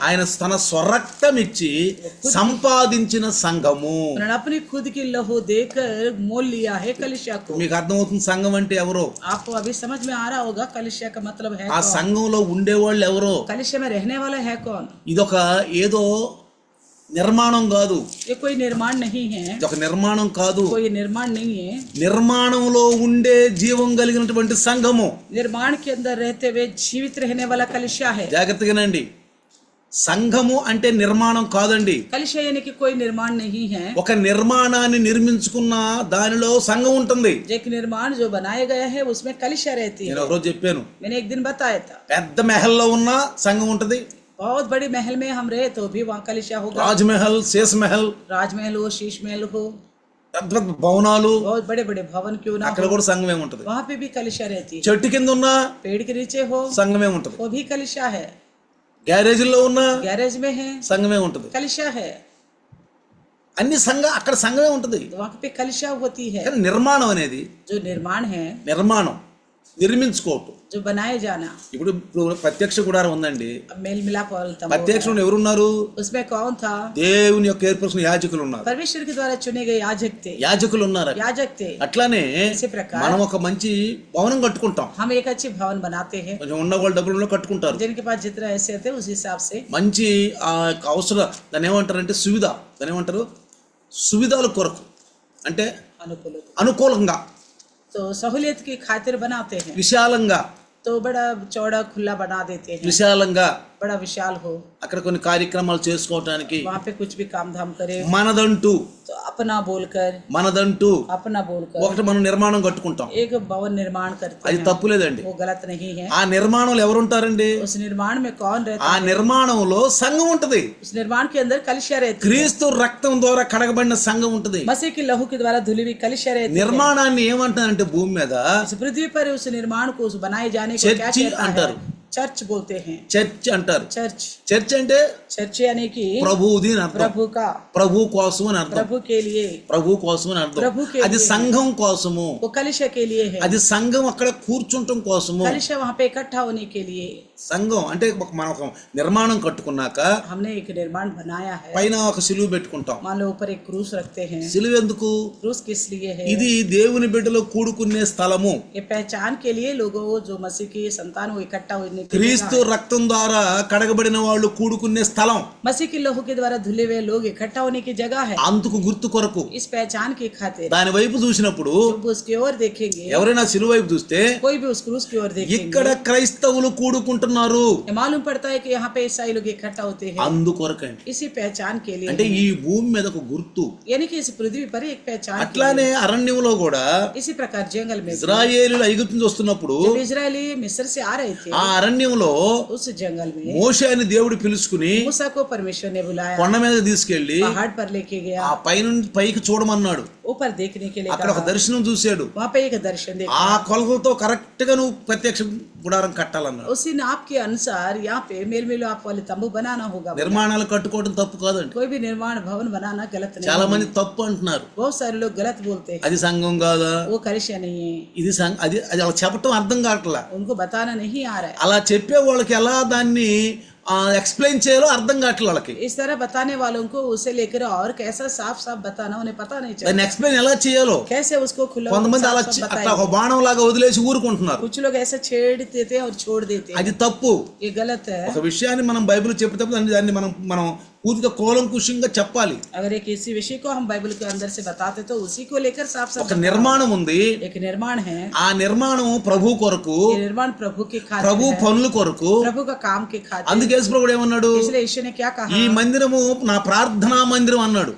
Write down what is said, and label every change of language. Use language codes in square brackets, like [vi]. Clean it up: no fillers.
[te] ఆయన తన స్వరక్తం ఇచ్చి సంపాదించిన సంఘము. [hi] उन्होंने अपनी खुद की लहू देकर मोल लिया है कलिशा को। [te] మీకు అర్థమవుతుంది సంఘం అంటే ఎవరో? [hi] आपको अभी समझ में आ रहा होगा कलिशा का मतलब है [te] ఆ [hi] कौन? [te] సంఘంలో ఉండేవాళ్ళు ఎవరో? [hi] कलिशा में रहने वाला है कौन? [te] ఇదొక ఏదో నిర్మాణం కాదు, [hi] ये कोई निर्माण नहीं है, [te] ఇదొక నిర్మాణం కాదు. [hi] कोई निर्माण नहीं है। [te] నిర్మాణంలో ఉండే జీవం కలిగినటువంటి సంఘము. [hi] निर्माण के अंदर रहते हुए जीवित रहने वाला कलिशा है। [te] జాగ్రత్తగానండి, సంఘము అంటే నిర్మాణం కాదండి. [hi] कलिशा यानी कि कोई निर्माण नहीं है। [te] ఒక నిర్మాణాన్ని నిర్మించుకున్న దానిలో సంఘం ఉంటుంది. [hi] एक निर्माण जो बनाया गया है उसमें कलिशा रहती [te] నేను [hi] है। [te] ఒకరోజు చెప్పాను, [hi] मैंने एक दिन बताया था, [te] పెద్ద మెహల్లో ఉన్న సంఘం ఉంటది. [hi] बहुत बड़ी महल में हम रहे तो भी वहाँ कलिशा होगा। [te] రాజ్ మహల్, శేష్ మహల్, [hi] राजमहल हो, शीश महल हो, [te] పెద్ద పెద్ద భవనాలు, [hi] बहुत बड़े बड़े भवन क्यों ना [te] అక్కడ [hi] हो, [te] కూడా సంఘమే ఉంటది. [hi] वहाँ पे भी कलिशा रहती है। [te] చెట్టు కింద ఉన్న [hi] पेड़ के नीचे हो [te] సంఘమే ఉంటది. [hi] वो भी कलिशा है। [te] గ్యారేజీల్లో ఉన్న [hi] गैरेज में है [te] సంఘమే ఉంటది. [hi] कलिशा है, [te] అన్ని అక్కడ సంఘమే ఉంటది. [hi] वहाँ पे कलिशा होती है। [te] కానీ నిర్మాణం అనేది, [hi] जो निर्माण है, [te] నిర్మాణం నిర్మించుకోవటం. [hi] जो बनाए जाना। [te] ఇప్పుడు ప్రత్యక్ష గుడారం ఉందండి. [hi] अब मेल मिलाप वाला तंबू [te] ప్రత్యక్షంలో ఎవరున్నారు? [hi] है। उसमें कौन था? [te] దేవుని యొక్క ఏర్పరచిన యాజకులు ఉన్నారు. [hi] परमेश्वर के द्वारा चुने गए याजक थे। [te] యాజకులు ఉన్నారు. [hi] याजक थे। [te] అట్లానే [hi] इसी प्रकार [te] మనం ఒక మంచి భవనం కట్టుకుంటాం. [hi] हम एक अच्छी भवन बनाते हैं। [te] కొంచెం ఉన్న వాళ్ళు డబ్బులు కట్టుకుంటారు. [hi] जिनके पास जितना ऐसे थे उस हिसाब से [te] మంచి అవసరం, దాన్ని ఏమంటారంటే సువిధ, దాన్ని ఏమంటారు సువిధాల కొరకు, అంటే [hi] अनुकूल, [te] అనుకూలంగా, [hi] तो सहूलियत की खातिर बनाते हैं। [te] విశాలంగా, [hi] तो बड़ा चौड़ा खुला बना देते हैं, [te] విశాలంగా [hi] बड़ा विशाल हो, [te] అక్కడ కొన్ని కార్యక్రమాలు చేసుకోవటానికి. [hi] वहाँ पे कुछ भी काम धाम करे [te] మనదంటూ, [hi] तो अपना बोलकर, [te] మనదంటూ [hi] अपना बोलकर [te] ఒకటి మనం నిర్మాణం కట్టుకుంటాం. [hi] एक भवन निर्माण करते [te] అది [hi] हैं। [te] తప్పులేదండి. [hi] वो गलत नहीं है। [te] ఆ నిర్మాణంలో ఎవరుంటారండి? [hi] उस निर्माण में कौन रहता [te] ఆ నిర్మాణంలో సంఘం ఉంటది. [hi] है? उस निर्माण के अंदर कलिशा रहती है। [te] క్రీస్తు రక్తం ద్వారా కడగబడిన సంఘం ఉంటది. [hi] मसीह की लहू के द्वारा धुली हुई कलिशा रहती है। [te] నిర్మాణాన్ని ఏమంటారంటే భూమి మీద [hi] इस पृथ्वी पर उस निर्माण को उस बनाए जाने को क्या चर्च कहता अंटर। है? चर्च बोलते हैं। [te] చర్చ్ అంటారు. [hi] चर्च, [te] చర్చ్ అంటే [hi] चर्च यानी कि [te] ప్రభువుది అని అర్థం. [hi] प्रभु का, [te] ప్రభు కోసం అని అర్థం. [hi] प्रभु के लिए, [te] ప్రభు కోసం అని అర్థం. [hi] ప్రభు के [te] అది [hi] लिए। [te] సంఘం కోసము. [hi] वो कलिशा के लिए है। [te] అది సంఘం అక్కడ కూర్చుంటం కోసము. [hi] कलिशा वहाँ पे इकट्ठा होने के लिए। [te] సంఘం అంటే మనం ఒక నిర్మాణం కట్టుకున్నాక [hi] हमने एक निर्माण बनाया है, [te] పైన ఒక సిలువ పెట్టుకుంటాం. [hi] मान लो ऊपर एक क्रूस रखते हैं। [te] సిలువ ఎందుకు? [hi] क्रूस किस लिए है? [te] ఇది దేవుని బిడ్డలు కూడుకునే స్థలము. [hi] ये पहचान के लिए लोगों जो मसीह की संतान वो इकट्ठा होने के लिए [te] క్రీస్తు రక్తం ద్వారా కడగబడిన వాళ్ళు కూడుకునే స్థలం. [hi] मसीह के लहू के द्वारा धुले हुए लोग इकट्ठा होने की जगह है। [te] అందుకు గుర్తు కొరకు [hi] इस पहचान की खातिर [te] దాని వైపు చూసినప్పుడు [hi] जब उसकी ओर देखेंगे, [te] ఎవరైనా సిలువ వైపు చూస్తే [hi] कोई भी उस क्रूस की ओर देखेंगे, [te] ఇక్కడ క్రైస్తవులు కూడుకుంటున్నారు [hi] ये मालूम पड़ता है कि यहाँ पे ईसाई लोग इकट्ठा होते हैं। [te] అందుకొరకండి. [hi] इसी पहचान के लिए [te] అంటే ఈ భూమి మీద ఒక గుర్తు. [hi] यानी कि इस पृथ्वी पर एक पहचान के [te] అట్లానే అరణ్యంలో కూడా [hi] लिए। इसी प्रकार जंगल में [te] ఇజ్రాయేలీలు ఐగుప్తు నుంచి వస్తున్నప్పుడు [hi] जब इजरायली मिस्र से आ रहे थे, [te] ఆ అరణ్యంలో [hi] उस जंगल में [te] మోషే అని దేవుడు పిలుచుకుని [hi] मूसा को परमेश्वर ने बुलाया, [te] కొండ మీద తీసుకెళ్లి [hi] पहाड़ पर लेके गया, [te] ఆ పైనుండి పైకి చూడమన్నాడు. [hi] ऊपर देखने के लिए [te] అక్కడ ఒక [hi] कहा। [te] దర్శనం చూశాడు. [hi] वहाँ पे एक दर्शन देखा, [te] ఆ కొలతలతో కరెక్ట్ గా నువ్వు ప్రత్యక్ష గుడారం కట్టాలన్నాడు. [hi] उसी नाप के अनुसार यहाँ पे मेल मिलो आप वाले तंबू बनाना होगा। [te] నిర్మాణాలు కట్టుకోవడం తప్పు కాదండి. [hi] कोई भी निर्माण भवन बनाना गलत नहीं। [te] చాలా మంది తప్పు అంటున్నారు. [hi] बहुत सारे लोग गलत बोलते हैं, [te] అది సంఘం కాదా, [hi] वो कलिशा नहीं है, [te] ఇది అది అది అలా చెప్పటం అర్థం కావట్లా. [hi] उनको बताना नहीं आ रहा है। [te] అలా చెప్పే వాళ్ళకి ఎలా దాన్ని ఎక్స్ప్లెయిన్ చేయాలో అర్థం కావట్లేదు వాళ్ళకి. [hi] इस तरह बताने वालों को उसे लेकर और कैसा साफ साफ बताना उन्हें पता नहीं चलता, [te] దాన్ని ఎక్స్ప్లెయిన్ ఎలా చేయాలో. [hi] कैसे उसको खुला [te] కొంతమంది అలా [hi] साफ साफ [te] అట్లా [hi] बताएं। [te] ఒక బాణం లాగా వదిలేసి ఊరుకుంటున్నారు. [hi] कुछ लोग ऐसा छेड़ देते हैं और छोड़ देते हैं, [te] అది తప్పు. [hi] ये गलत है। [te] ఒక విషయాన్ని మనం బైబిల్ చెప్పేటప్పుడు దాన్ని మనం పూర్తిగా కూలంకుషంగా చెప్పాలి. [hi] अगर एक इसी विषय को हम बाइबल के अंदर से बताते तो उसी को लेकर साफ साफ [te] ఒక నిర్మాణం ఉంది. [hi] एक निर्माण है, [te] ఆ నిర్మాణం ప్రభు కొరకు, [hi] ये निर्माण प्रभु के खातिर [te] ప్రభు [hi] है, [te] పనుల కొరకు. [hi] प्रभु का काम के खातिर। [te] అందుకే యేసు ప్రభువు ఏమన్నాడు? [hi] इसलिए यीशु ने क्या कहा, [te] ఈ మందిరము నా ప్రార్థనా మందిరం అన్నాడు.